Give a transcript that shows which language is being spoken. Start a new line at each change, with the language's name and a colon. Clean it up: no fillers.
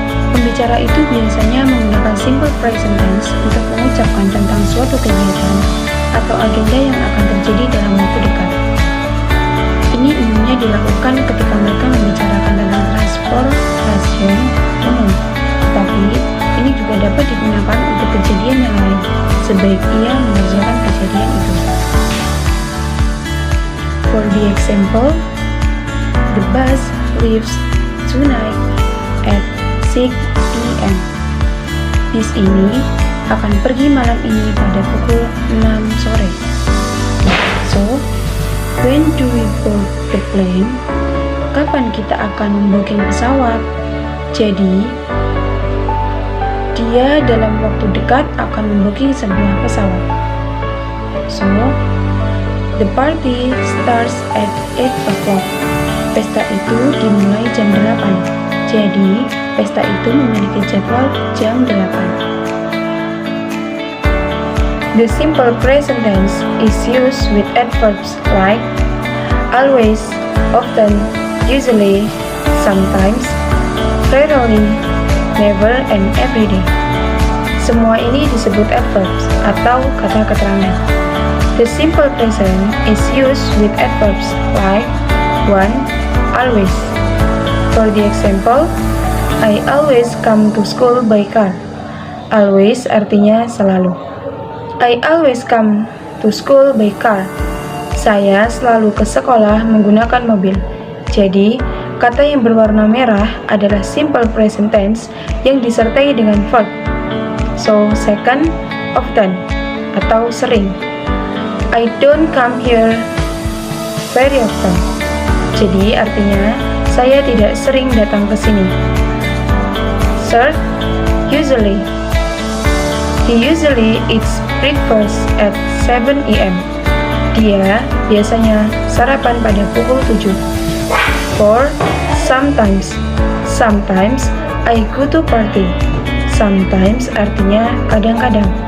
Indonesian: Pembicara itu biasanya menggunakan simple present tense untuk mengucapkan tentang suatu kegiatan atau agenda yang akan terjadi dalam waktu dekat. Ini umumnya dilakukan ketika mereka membicarakan tentang transportasi umum, tetapi ini juga dapat digunakan untuk kejadian yang lain, sebaik ia mengerjakan kejadian itu.
English: For the example, the bus leaves tonight at 6 p.m.
Indonesian: Bis ini akan pergi malam ini pada pukul 6 sore.
English: So, when do we board the plane? Kapan kita akan membooking pesawat?
Indonesian: Jadi, dia dalam waktu dekat akan membooking sebuah pesawat.
English: So, the party starts at 8 o'clock.
Indonesian: Pesta itu dimulai jam 8. Jadi, pesta itu memiliki jadwal jam 8.
English: The simple present tense is used with adverbs like always, often, usually, sometimes, rarely, never, and every day.
Indonesian: Semua ini disebut adverbs atau kata keterangan.
English: The simple present is used with adverbs like one, always. For the example, I always come to school by car. Always artinya selalu. I always come to school by car.
Indonesian: Saya selalu ke sekolah menggunakan mobil. Jadi, kata yang berwarna merah adalah simple present tense yang disertai dengan verb.
English: So, second, often atau sering. I don't come here very often.
Indonesian: Jadi, artinya saya tidak sering datang ke sini.
English: Third, usually. He usually eats breakfast at 7 a.m.
Indonesian: Dia biasanya sarapan pada pukul 7. Fourth, sometimes. Sometimes I go to party. Sometimes
English: artinya kadang-kadang.